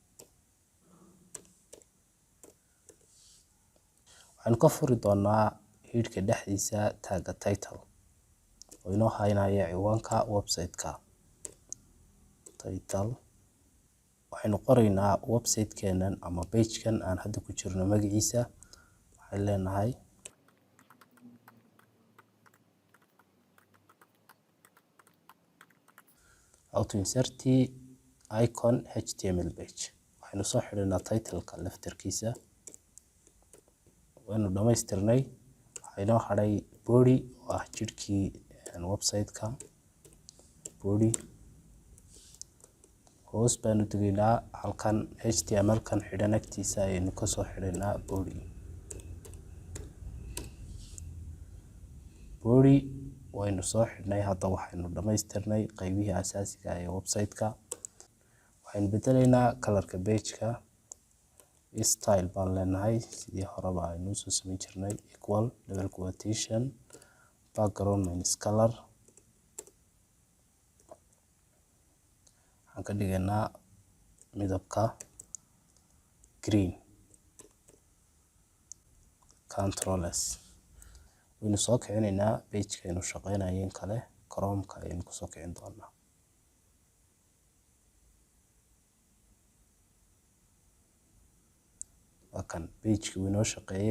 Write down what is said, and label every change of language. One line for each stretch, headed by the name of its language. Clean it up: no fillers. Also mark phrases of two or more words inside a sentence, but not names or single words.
Somali: waxaynu ka furi doonaa headka dhexdiisa tagga title oo inoo haynaya ciwaanka website-ka. title waxaynu qoraynaa website-keenan ama page-kan aan hadda ku jirno magaciisa. waxaan leenahay
English: how to insert icon HTML page.
Somali: waxaynu soo xidhaynaa title-ka laftarkiisa. waynu dhamaystirnay. waxaa inoo hadhay body oo ah jirkii website-ka. body hoos baan u degaynaa. halkan HTML-kan xidhan agtiisa ayaynu kasoo xidhaynaa body. waynu soo xidhnay. hadda waxaynu dhamaystirnay qaybihii asaasiga ee website-ka. waxaynu bedelaynaa kalarka page-ka. style baan leenahay sidii horeba aynu soo samayn jirnay.
English: equal double quotation background minus color.
Somali: waxaan ka dhigaynaa midabka green. Ctrl S. waynu soo kicinaynaa page-ka aynu shaqaynayeen kale. Chrome-ka ayaynu kusoo kicin doonaa. wakan page-ki wuu inoo shaqeeyey.